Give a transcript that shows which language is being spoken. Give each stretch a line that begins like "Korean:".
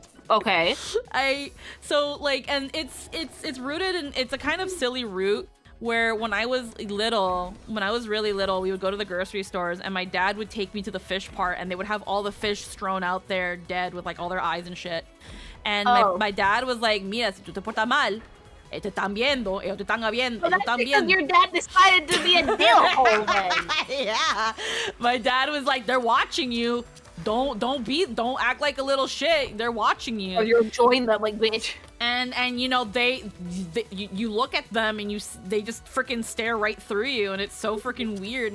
English: Okay. So like, and it's rooted in, it's a kind of silly root where when I was really little, we would go to the grocery stores and my dad would take me to the fish part and they would have all the fish strewn out there dead with like all their eyes and shit. And my dad was like,
Spanish: mira, si tú te portas mal, te están viendo, ellos te están viendo,
English: Well,
Spanish: ellos
English: that's
Spanish: están
English: because
Spanish: viendo.
English: your dad decided to be a dill hole then. Yeah. My dad was like, they're watching you. Don't act like a little shit. They're watching you. Or you're enjoying them like bitch. And you know you look at them and they just freaking stare right through you and it's so freaking weird.